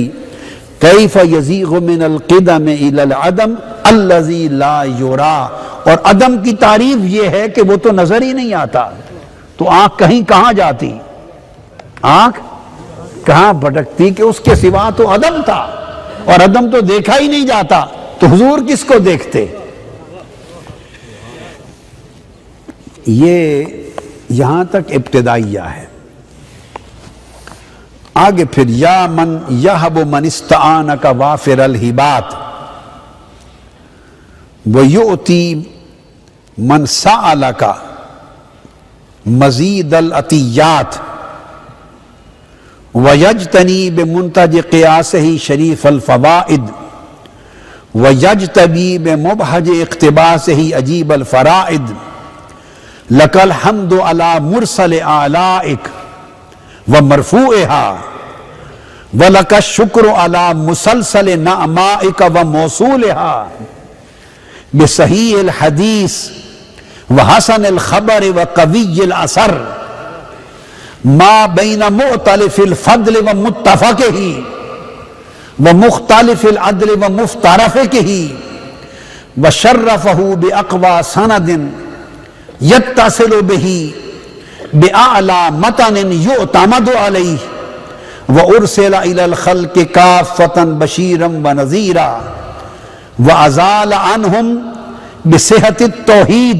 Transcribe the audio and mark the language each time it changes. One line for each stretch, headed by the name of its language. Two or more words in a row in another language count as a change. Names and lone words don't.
Arabic: کیف یزیغ من القدم الی العدم الذی لا یرا،
Urdu: اور عدم کی تعریف یہ ہے کہ وہ تو نظر ہی نہیں آتا، تو آنکھ کہاں جاتی، آنکھ کہاں بھٹکتی کہ اس کے سوا تو عدم تھا، اور عدم تو دیکھا ہی نہیں جاتا، تو حضور کس کو دیکھتے. یہ یہاں تک ابتدائیہ ہے. آگے پھر
Arabic: یا من یہب من استعانک وافر الہبات ویؤتی من سألک مزید العطیات ویجتنی بمنتج قیاسہ شریف الفوائد ویجتبی بمبہج اقتباسہ عجیب الفرائد. لک الحمد علی مرسل آلائک ومرفوعها ولک الشکر علی مسلسل نعمائک وموصولها بصحیح الحدیث وحسن الخبر وقوی الاثر ما بین مؤتلف الفضل ومتفقہ ومختلف العدل ومفترفقہ وشرفہ باقوى سند یتصل بہ بأعلی متن یعتمد علیہ وارسل الی الخلق کافۃ بشیرا ونذیرا وازال عنہم بصحۃ التوحید